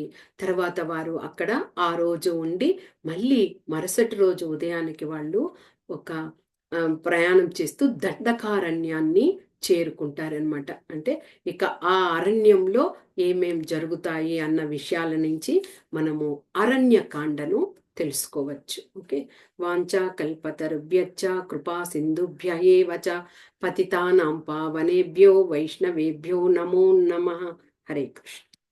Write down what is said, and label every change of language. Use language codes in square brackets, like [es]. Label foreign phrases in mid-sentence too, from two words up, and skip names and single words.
[te] తర్వాత వారు అక్కడ ఆ రోజు ఉండి మళ్ళీ మరుసటి రోజు ఉదయానికి వాళ్ళు ఒక ప్రయాణం చేస్తూ దండకారణ్యాన్ని చేరుకుంటారనమాట. అంటే ఇక ఆ అరణ్యంలో ఏమేం జరుగుతాయి అన్న విషయాల నుంచి మనము అరణ్యకాండను తెలుసుకోవచ్చు. ఓకే. [sa] వాంఛా కల్పతరుభ్యశ్చ కృపా సింధుభ్య ఏవ చ పతితానాం పావనేభ్యో వైష్ణవేభ్యో నమో నమః. హరే కృష్ణ.